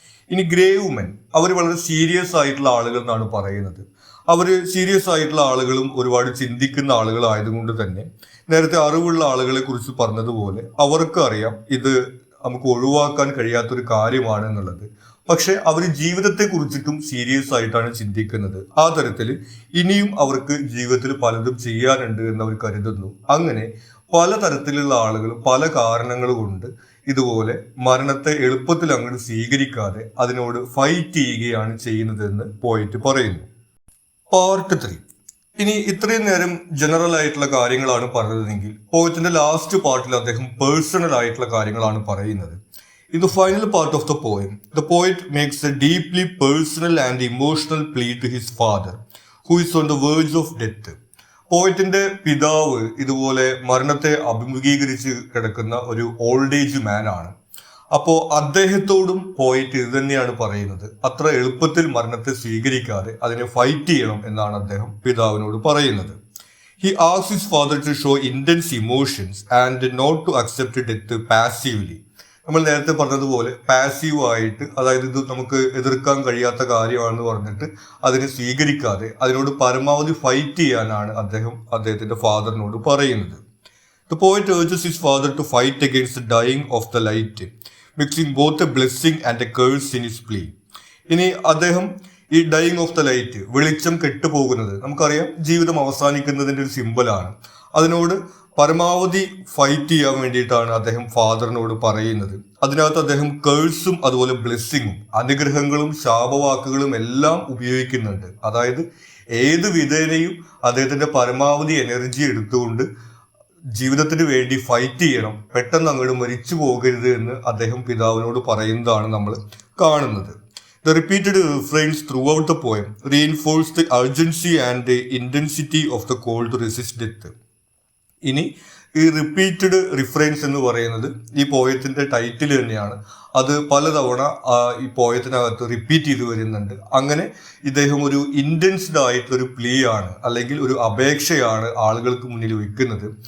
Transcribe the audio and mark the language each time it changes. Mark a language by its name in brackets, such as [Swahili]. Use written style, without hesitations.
[Malayalam] ഇനി grave men, അവർ വളരെ serious ആയിട്ടുള്ള ആളുകൾ എന്നാണ് പറയുന്നത്. അവർ സീരിയസ് ആയിട്ടുള്ള ആളുകളും ഒരുപാട് ചിന്തിക്കുന്ന ആളുകളായതുകൊണ്ട് തന്നെ നേരത്തെ അറിവുള്ള ആളുകളെ കുറിച്ച് പറഞ്ഞതുപോലെ അവർക്ക് അറിയാം ഇത് നമുക്ക് ഒഴിവാക്കാൻ കഴിയാത്തൊരു കാര്യമാണ് എന്നുള്ളത്. പക്ഷെ അവർ ജീവിതത്തെ കുറിച്ചിട്ടും സീരിയസ് ആയിട്ടാണ് ചിന്തിക്കുന്നത്. ആ തരത്തിൽ ഇനിയും അവർക്ക് ജീവിതത്തിൽ പലതും ചെയ്യാനുണ്ട് എന്നവർ കരുതുന്നു. അങ്ങനെ പലതരത്തിലുള്ള ആളുകൾ പല കാരണങ്ങൾ കൊണ്ട് ഇതുപോലെ മരണത്തെ എളുപ്പത്തിൽ അങ്ങോട്ട് സ്വീകരിക്കാതെ അതിനോട് ഫൈറ്റ് ചെയ്യുകയാണ് ചെയ്യുന്നതെന്ന് പോയിട്ട് പറയുന്നു. പാർട്ട് 3. ഇനി ഇത്രയും നേരം ജനറൽ ആയിട്ടുള്ള കാര്യങ്ങളാണ് പറഞ്ഞതെങ്കിൽ പോയത്തിന്റെ ലാസ്റ്റ് പാർട്ടിൽ അദ്ദേഹം പേഴ്സണൽ ആയിട്ടുള്ള കാര്യങ്ങളാണ് പറയുന്നത്. [English] In the final part of the poet makes a deeply personal and emotional plea to his father, who is on the verge of death. [Malayalam] പോയറ്റിന്റെ പിതാവ് ഇതുപോലെ മരണത്തെ അഭിമുഖീകരിച്ച് കിടക്കുന്ന ഒരു ഓൾഡ് ഏജ് മാൻ ആണ്. അപ്പോൾ അദ്ദേഹത്തോടും പോയറ്റ് ഇത് തന്നെയാണ് പറയുന്നത്. അത്ര എളുപ്പത്തിൽ മരണത്തെ സ്വീകരിക്കാതെ അതിനെ ഫൈറ്റ് ചെയ്യണം എന്നാണ് അദ്ദേഹം പിതാവിനോട് പറയുന്നത്. [English] He asks his father to show intense emotions and not to accept death passively. [Malayalam] നമ്മൾ നേരത്തെ പറഞ്ഞതുപോലെ പാസീവ് ആയിട്ട്, അതായത് ഇത് നമുക്ക് എതിർക്കാൻ കഴിയാത്ത കാര്യമാണെന്ന് പറഞ്ഞിട്ട് അതിനെ സ്വീകരിക്കാതെ അതിനോട് പരമാവധി ഫൈറ്റ് ചെയ്യാനാണ് അദ്ദേഹത്തിന്റെ ഫാദറിനോട് പറയുന്നത്. [English] The poet urges his father to fight against the dying of the light, mixing both a blessing and a curse in his plea. [Malayalam] ഇനി അദ്ദേഹം ഈ [English] dying of the light, [Malayalam] വെളിച്ചം കെട്ടുപോകുന്നത്, നമുക്കറിയാം ജീവിതം അവസാനിക്കുന്നതിന്റെ ഒരു സിമ്പലാണ്. അതിനോട് പരമാവധി ഫൈറ്റ് ചെയ്യാൻ വേണ്ടിയിട്ടാണ് അദ്ദേഹം ഫാദറിനോട് പറയുന്നത്. അതിനകത്ത് അദ്ദേഹം കേഴ്സും അതുപോലെ ബ്ലെസ്സിങ്ങും, അനുഗ്രഹങ്ങളും ശാപവാക്കുകളും എല്ലാം ഉപയോഗിക്കുന്നുണ്ട്. അതായത് ഏത് വിധേനയും അദ്ദേഹത്തിന്റെ പരമാവധി എനർജി എടുത്തുകൊണ്ട് ജീവിതത്തിന് വേണ്ടി ഫൈറ്റ് ചെയ്യണം, പെട്ടെന്ന് അങ്ങോട്ട് മരിച്ചു പോകരുത് എന്ന് അദ്ദേഹം പിതാവിനോട് പറയുന്നതാണ് നമ്മൾ കാണുന്നത്. [English] The repeated refrains throughout the poem reinforce the urgency and the intensity of the call to resist death. [Malayalam] ഇനി ഈ റിപ്പീറ്റഡ് റിഫറൻസ് എന്ന് പറയുന്നത് ഈ പോയത്തിന്റെ ടൈറ്റിൽ തന്നെയാണ്. അത് പലതവണ ഈ പോയത്തിനകത്ത് റിപ്പീറ്റ് ചെയ്ത് വരുന്നുണ്ട്. അങ്ങനെ ഇദ്ദേഹം ഒരു ഇന്റൻസ്ഡ് ആയിട്ടൊരു പ്ലീ ആണ്, അല്ലെങ്കിൽ ഒരു അപേക്ഷയാണ് ആളുകൾക്ക് മുന്നിൽ വെക്കുന്നത്.